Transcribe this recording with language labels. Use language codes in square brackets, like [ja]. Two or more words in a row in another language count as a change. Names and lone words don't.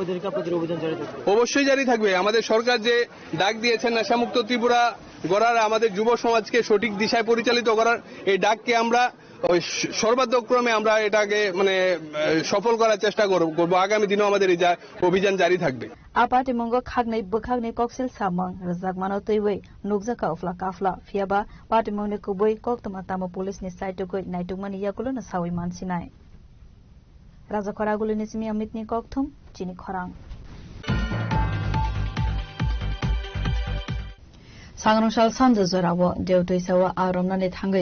[bn] অবশ্যই জারি থাকবে। আমাদের সরকার যে ডাক দিয়েছেন নেশামুক্ত ত্রিপুরা গড়ার, আমাদের যুব সমাজকে সঠিক দিশায় পরিচালিত করার, এই ডাককে আমরা সর্বাত্মক্রমে আমরা এটাকে মানে সফল করার চেষ্টা করব। আগামী দিনেও আমাদের এই অভিযান জারি থাকবে। [trp] आपाति मंगो खागनै बखागनै कक्सिल सामंग रजागमानो तैवै नुगजाका उफ्ला काफला फियाबा पाति मंगनै कुबै कक्तमा तामो पुलिसनि साइटुगै नाइटुगमानि याकुलो न सावै मानसिनाय राजा खरागुलिनि सिमी अमितनि कक्थुम चिनि खरां सांग्रांसाल सानजा जरावो देवतैसावा आरमनानि थांगै